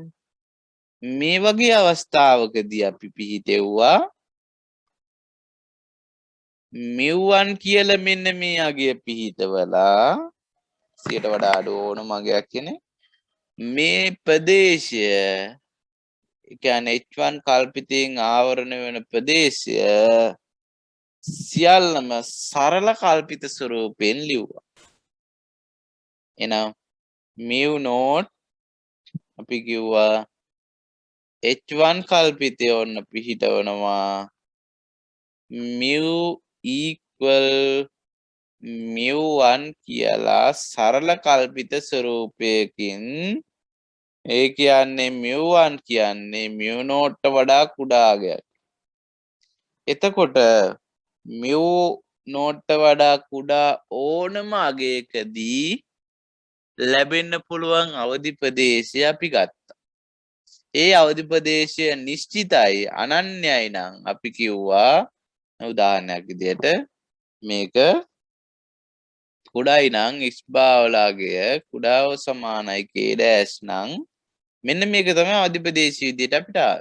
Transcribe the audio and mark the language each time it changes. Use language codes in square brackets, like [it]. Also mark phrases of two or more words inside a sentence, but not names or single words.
[si] මේ වගේ අවස්ථාවකදී අපි පිහිටෙව්වා mu1 කියලා මෙන්න මේ අගය පිහිටවලා 100ට වඩා අඩු ඕනම අගයක් කියන්නේ මේ ප්‍රදේශය කියන්නේ h1 කල්පිතයෙන් ආවරණය වෙන ප්‍රදේශය සියල්ලම සරල කල්පිත ස්වරූපයෙන් ලිව්වා. එහෙනම් [en] mu naught [si] අපි කිව්වා h1 කල්පිතය ඔන්න පිහිටවනවා [en] mu equal mu1 [si] කියලා සරල කල්පිත ස්වරූපයකින් ඒ කියන්නේ mu1 කියන්නේ [en] mu naught [si] වඩා කුඩා අගයක්. එතකොට [en] mu naught [si] වඩා කුඩා ඕනම අගයකදී ලැබෙන්න පුළුවන් අවදි ප්‍රදේශය අපි ගත්තා. ඒ අවදි ප්‍රදේශය නිශ්චිතයි අනන්‍යයි නම් අපි කිව්වා උදාහරණයක් විදිහට මේක කුඩායි නම් x භාවලාගය කුඩාව සමානයි [en] k dash [si] නම් මෙන්න මේක තමයි අවදි ප්‍රදේශය විදිහට අපිට ආවේ.